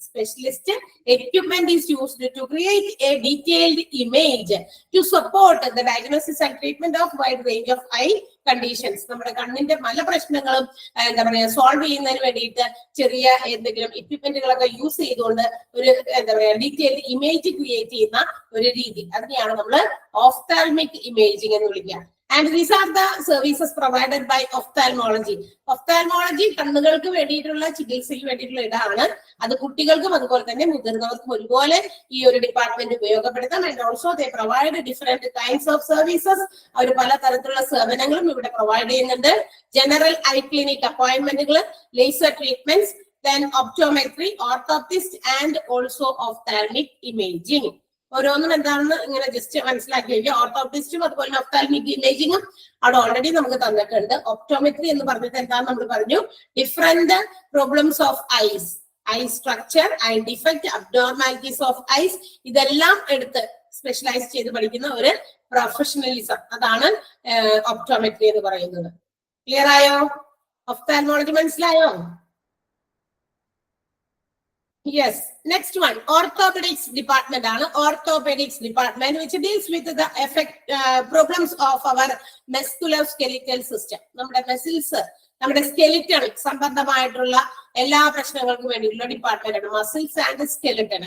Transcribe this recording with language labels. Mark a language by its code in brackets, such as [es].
[en] Specialist equipment is used to create a detailed image to support the diagnosis and treatment of wide range of eye conditions. [ml] നമ്മുടെ കണ്ണിന്റെ പല പ്രശ്നങ്ങളും എന്താ പറയാ solve ചെയ്യുന്നതിന് വേണ്ടിയിട്ട് ചെറിയ എന്തെങ്കിലും എക്യുപ്മെന്റുകളൊക്കെ യൂസ് ചെയ്തുകൊണ്ട് ഒരു എന്താ പറയാ ഡീറ്റെയിൽഡ് ഇമേജ് ക്രിയേറ്റ് ചെയ്യുന്ന ഒരു രീതി, അതിനെയാണ് നമ്മൾ ഓഫ്താൽമിക് ഇമേജിംഗ് എന്ന് വിളിക്കുക. [en] And these are the services provided by ophthalmology. [ml] Ophthalmology കണ്ണുകൾക്ക് വേണ്ടിയിട്ടുള്ള ചികിത്സയ്ക്ക് വേണ്ടിയിട്ടുള്ള ഇതാണ്. അത് കുട്ടികൾക്കും അതുപോലെ തന്നെ മുതിർന്നവർക്കും ഒരുപോലെ ഈ ഒരു ഡിപ്പാർട്ട്മെന്റ് ഉപയോഗപ്പെടുത്താം. [en] And also they provide different kinds of services. [ml] അവർ പല തരത്തിലുള്ള സേവനങ്ങളും ഇവിടെ പ്രൊവൈഡ് ചെയ്യുന്നുണ്ട്. [en] General eye clinic അപ്പോയിന്റ്മെന്റുകൾ, laser treatments, then optometry, orthoptist and also ophthalmic imaging. [ml] ഓരോന്നും എന്താണെന്ന് ഇങ്ങനെ ജസ്റ്റ് മനസ്സിലാക്കി വയ്ക്കുക. ഓർത്തോപ്റ്റിസ്റ്റും അതുപോലെ ഒഫ്താൽമിക് ഇമേജിങ്ങും അവിടെ ഓൾറെഡി നമുക്ക് തന്നിട്ടുണ്ട്. ഒപ്റ്റോമെട്രി എന്ന് പറഞ്ഞിട്ട് എന്താണെന്ന് നമ്മൾ പറഞ്ഞു, different problems of ice, I structure, I defect, abnormalities of ice, ഇതെല്ലാം എടുത്ത് സ്പെഷ്യലൈസ് ചെയ്ത് പഠിക്കുന്ന ഒരു പ്രൊഫഷണലിസം, അതാണ് ഒപ്റ്റോമെട്രി എന്ന് പറയുന്നത്. ക്ലിയർ ആയോ? ഒഫ്താൽമോളജി മനസ്സിലായോ? [en] Yes. Next one, orthopedics department [ml] ആണ്. [en] Orthopedics department which deals with the problems of our musculoskeletal system. [ml] നമ്മുടെ മസിൽസ്, നമ്മുടെ സ്കെലിറ്റൺ സംബന്ധമായിട്ടുള്ള എല്ലാ പ്രശ്നങ്ങൾക്കും വേണ്ടിയുള്ള ഡിപ്പാർട്ട്മെന്റ് ആണ് മസിൽസ് ആൻഡ് സ്കെലിറ്റൺ.